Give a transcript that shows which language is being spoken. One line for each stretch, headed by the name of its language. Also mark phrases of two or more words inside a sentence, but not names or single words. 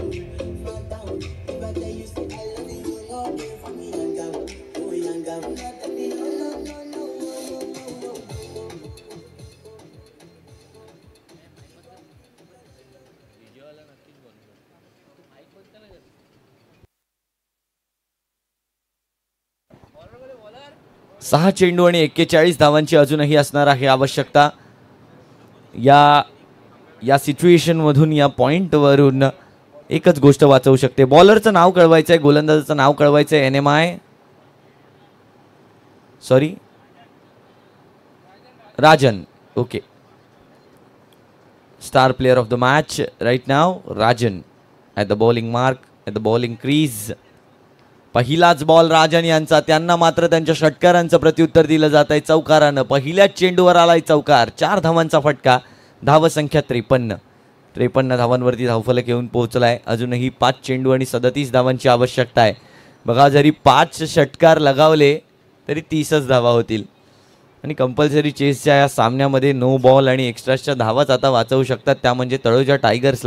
English: If I tell you, say I love you, you know me for me, young girl. Oh, young girl. No.
Marathi: सहा चेंडू आणि 41 धावांची अजूनही असणार आहे आवश्यकता. या सिच्युएशन मधून, या पॉइंट वरून एकच गोष्ट वाचवू शकते. बॉलरचं नाव कळवायचं आहे, गोलंदाजाचं नाव कळवायचं आहे. NMI राजन. ओके,
English: star player of the match right now, Rajan at the bowling mark, at the bowling crease.
Marathi: पहिलाच बॉल राजन यांचा, त्यांना मात्र त्यांच्या षटकारांचं प्रत्युत्तर दिलं जात आहे चौकारानं. पहिल्याच चेंडूवर आलाय चौकार, 4 धावांचा फटका, धावसंख्या 53 धावांवरती धावफलक येऊन पोहोचलाय. अजूनही 5 चेंडू आणि 37 धावांची आवश्यकता आहे. बघा, जरी 5 षटकार लगावले तरी 30च धावा होतील आणि
English: compulsory chase
Marathi: या सामन्यामध्ये
English: no ball
Marathi: आणि एक्स्ट्राच्या धावाच आता वाचवू शकतात, त्या म्हणजे तळोजा टायगर्सला.